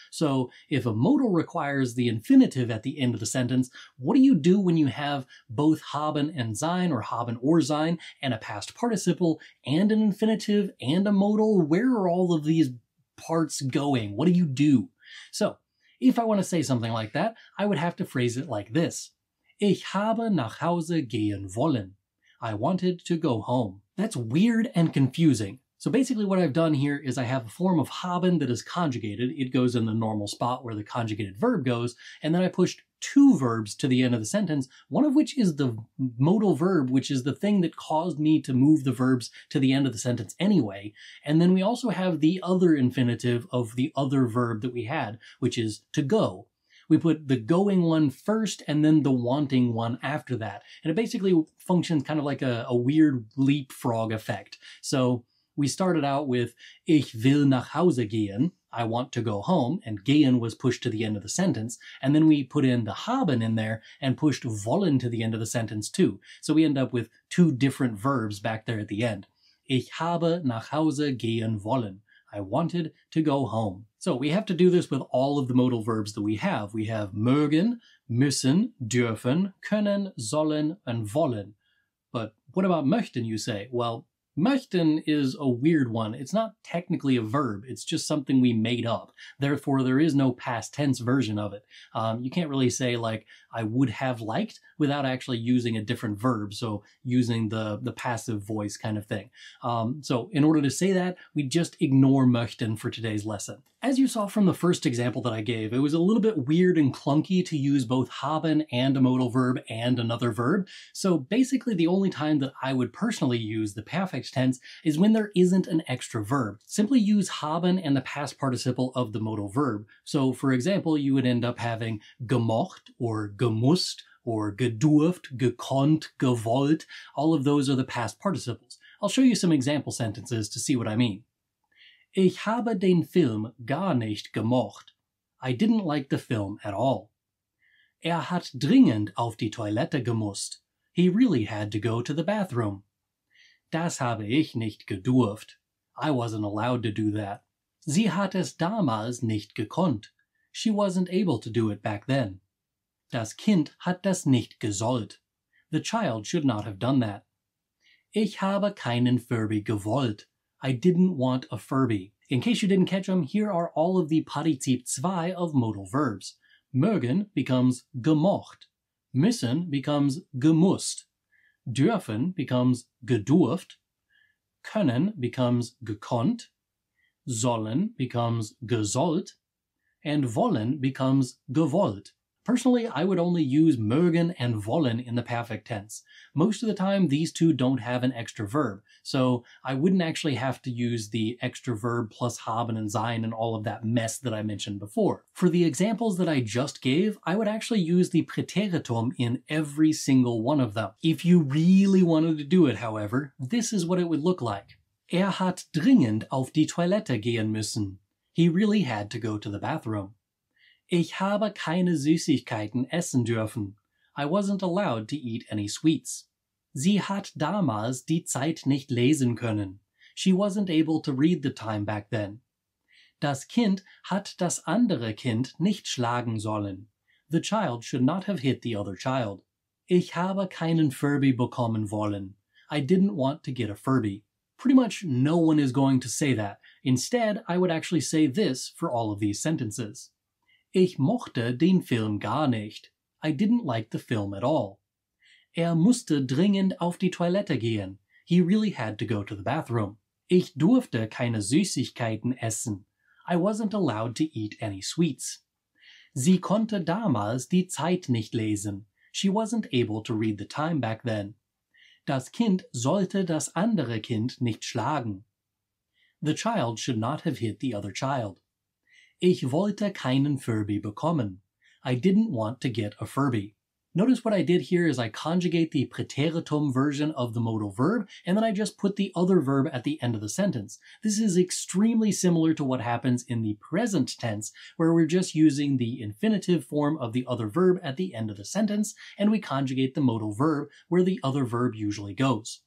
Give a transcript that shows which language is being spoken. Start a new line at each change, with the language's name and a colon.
English: So if a modal requires the infinitive at the end of the sentence, what do you do when you have both haben and sein or haben or sein and a past participle and an infinitive and a modal? Where are all of these parts going? What do you do? So if I want to say something like that, I would have to phrase it like this.
German: Ich habe nach Hause gehen wollen.
English: I wanted to go home. That's weird and confusing. So basically what I've done here is I have a form of haben that is conjugated. It goes in the normal spot where the conjugated verb goes, and then I pushed two verbs to the end of the sentence, one of which is the modal verb, which is the thing that caused me to move the verbs to the end of the sentence anyway. And then we also have the other infinitive of the other verb that we had, which is to go. We put the going one first and then the wanting one after that. And it basically functions kind of like a weird leapfrog effect. So we started out with
German: ich will nach Hause gehen,
English: I want to go home, and gehen was pushed to the end of the sentence. And then we put in the haben in there and pushed wollen to the end of the sentence too. So we end up with two different verbs back there at the end.
German: Ich habe nach Hause gehen wollen.
English: I wanted to go home. So we have to do this with all of the modal verbs that we have. We have mögen, müssen, dürfen, können, sollen, and wollen. But what about möchten, you say? Well, möchten is a weird one. It's not technically a verb. It's just something we made up. Therefore, there is no past tense version of it. You can't really say, like, I would have liked without actually using a different verb, so using the passive voice kind of thing. So in order to say that, we just ignore möchten for today's lesson. As you saw from the first example that I gave, it was a little bit weird and clunky to use both haben and a modal verb and another verb. So basically the only time that I would personally use the perfect tense is when there isn't an extra verb. Simply use haben and the past participle of the modal verb. So for example, you would end up having gemocht or gemusst or gedurft, gekonnt, gewollt. All of those are the past participles. I'll show you some example sentences to see what I mean.
German: Ich habe den Film gar nicht gemocht.
English: I didn't like the film at all.
German: Hat dringend auf die Toilette gemusst.
English: He really had to go to the bathroom.
German: Das habe ich nicht gedurft.
English: I wasn't allowed to do that.
German: Sie hat es damals nicht gekonnt.
English: She wasn't able to do it back then.
German: Das Kind hat das nicht gesollt.
English: The child should not have done that.
German: Ich habe keinen Furby gewollt.
English: I didn't want a Furby. In case you didn't catch them, here are all of the Partizip 2 of modal verbs. Mögen becomes gemocht. Müssen becomes gemusst. Dürfen becomes gedurft. Können becomes gekonnt. Sollen becomes gesollt. And wollen becomes gewollt. Personally, I would only use mögen and wollen in the perfect tense. Most of the time, these two don't have an extra verb, so I wouldn't actually have to use the extra verb plus haben and sein and all of that mess that I mentioned before. For the examples that I just gave, I would actually use the Präteritum in every single one of them. If you really wanted to do it, however, this is what it would look like.
German: Hat dringend auf die Toilette gehen müssen.
English: He really had to go to the bathroom.
German: Ich habe keine Süßigkeiten essen dürfen.
English: I wasn't allowed to eat any sweets.
German: Sie hat damals die Zeit nicht lesen können.
English: She wasn't able to read the time back then.
German: Das Kind hat das andere Kind nicht schlagen sollen.
English: The child should not have hit the other child.
German: Ich habe keinen Furby bekommen wollen.
English: I didn't want to get a Furby. Pretty much no one is going to say that. Instead, I would actually say this for all of these sentences.
German: Ich mochte den Film gar nicht.
English: I didn't like the film at all.
German: Musste dringend auf die Toilette gehen.
English: He really had to go to the bathroom.
German: Ich durfte keine Süßigkeiten essen.
English: I wasn't allowed to eat any sweets.
German: Sie konnte damals die Zeit nicht lesen.
English: She wasn't able to read the time back then.
German: Das Kind sollte das andere Kind nicht schlagen.
English: The child should not have hit the other child.
German: Ich wollte keinen Furby bekommen.
English: I didn't want to get a Furby. Notice what I did here is I conjugate the Präteritum version of the modal verb, and then I just put the other verb at the end of the sentence. This is extremely similar to what happens in the present tense, where we're just using the infinitive form of the other verb at the end of the sentence, and we conjugate the modal verb where the other verb usually goes.